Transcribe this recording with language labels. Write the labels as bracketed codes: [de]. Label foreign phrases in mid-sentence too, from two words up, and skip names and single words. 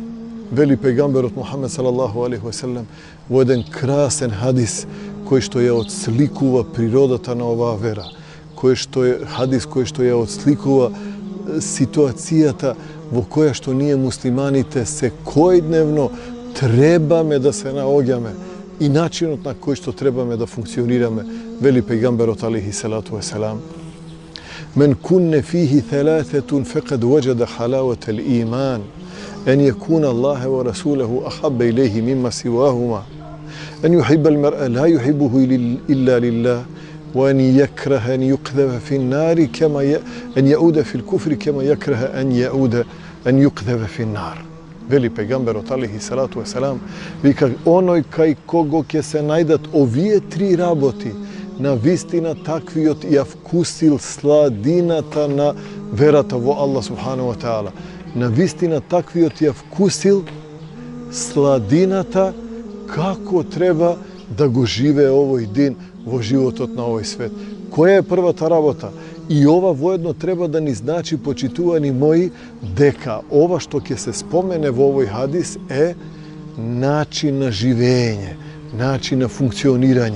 [mk] Вели пејгамберот Мухамед [ar] صلى الله عليه وسلم [mk] во еден красен хадис кој што ја отсликува природата на оваа вера, хадис кој што ја отсликува ситуацијата во која што ние муслиманите секојдневно требаме да се наоѓаме и начинот на кој што требаме да функционираме. Вели пејгамберот [ar] عليه الصلاة والسلام: "من كن فيه ثلاثة فقد وجد حلاوة الإيمان أن يكون الله ورسوله أحب إليه مما سواهما أن يحب المرء لا يحبه إلا لله وأن يكره أن يقذف في النار أن يعود في الكفر كما يكره أن يقذف في النار." [mk] Вели пејгамберот [ar] عليه الصلاة والسلام, [mk] вика, оној кај кого ќе се најдат овие три работи, на вистина таквиот ја вкусил сладината на верата во Аллах [ar] سبحانه وتعالى. [mk] На вистина таквиот ја вкусил сладината како треба да го живее овој ден во животот на овој свет. Која е првата работа? И ова воедно треба да ни значи, почитувани мои, дека ова што ќе се спомене во овој хадис е начин на живење, начин на функционирање.